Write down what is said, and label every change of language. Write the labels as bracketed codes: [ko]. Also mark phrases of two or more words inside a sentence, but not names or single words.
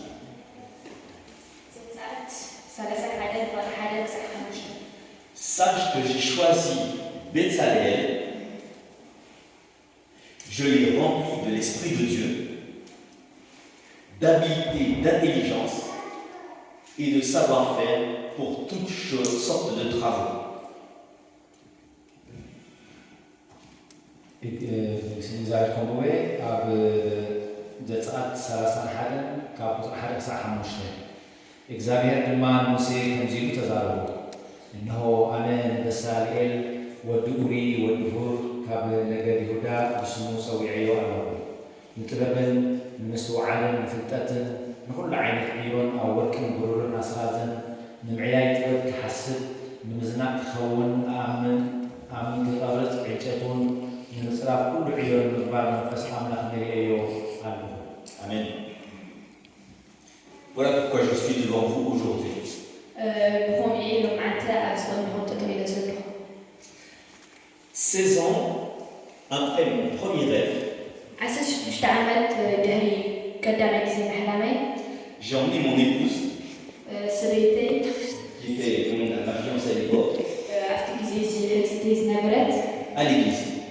[fr] Sache que j'ai choisi Bezalel, je l'ai rempli de l'Esprit de Dieu, d'habileté, d'intelligence et de savoir-faire pour toutes sortes de travaux. [ti] ስንዛልኩም ወይ ኣብ ዘጸአት 31 ካብ ቁጥሪ 1 ክሳብ 5 እግዚአብሔር ድማ ሙሴ ከምዚ ኢሉ ተዛረቡ እነሆ ኣነ ንበሳልኤል ወዲ ኡሪ ወዲ ሁር ካብ ነገድ ይሁዳ ብስሙ ፀዊዐዮ ኣለኹ ንጥበብን ንምስትውዓልን ንፍልጠትን ንኩሉ ዓይነት ዒሮን ኣብ ወርቅን ብሩርን ኣስራዝን ንምዕያይ ጥበብ ክሓስብ ንምዝናቅ ክኸውን ኣምን ክቐርጽ ዕንጨቱን ንምፅራብ ኩሉ ዒሮን ምግባር መንፈስ ኣምላኽ ንሪአዮ ኣለኹ [fr] Amen. Voilà pourquoi je suis devant vous aujourd'hui. 16 ans après mon premier rêve, j'ai emmené mon épouse, qui était ma fiancée à l'époque, à l'église.